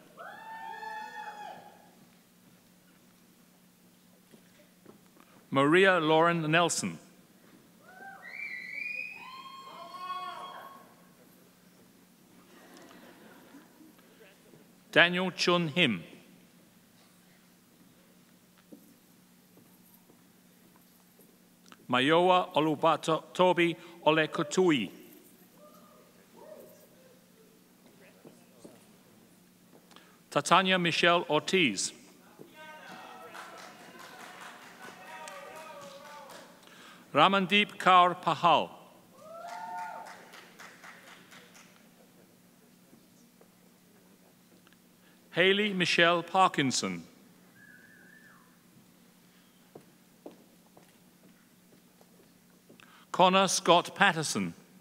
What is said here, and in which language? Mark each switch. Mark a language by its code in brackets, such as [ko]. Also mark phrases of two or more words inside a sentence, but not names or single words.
[en] Maria Lauren Nelson. Daniel Chun Him. Mayowa Olubatobi Olekotui. Tatanya Michelle Ortiz. Ramandeep Kaur Pahal. Haley Michelle Parkinson. Connor Scott Patterson.